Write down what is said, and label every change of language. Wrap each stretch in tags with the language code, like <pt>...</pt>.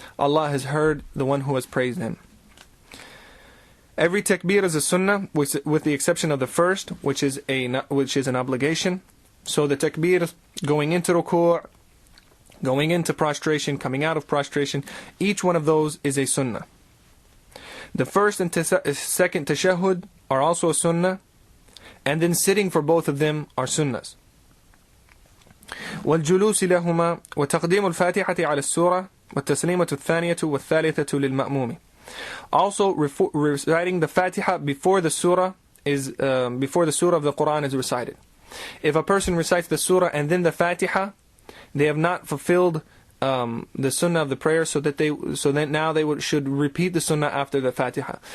<en>Allah has heard the one who has praised him. Every takbir is a sunnah, with the exception of the first, which is an obligation. So the takbir going into ruku', going into prostration, coming out of prostration. Each one of those is a sunnah. The first and second tashahhud are also a sunnah, and then sitting for both of them are sunnahs.</en> <ar>والجلوس لهما وتقديم الفاتحة على السورة والتسليمة الثانية والثالثة للمأموم.</ar> <en>Also, reciting the Fatiha before the surah before the surah of the Quran is recited. If a person recites the surah and then the Fatiha, they have not fulfilled the sunnah of the prayer, so that now they should repeat the sunnah after the Fatiha.</en>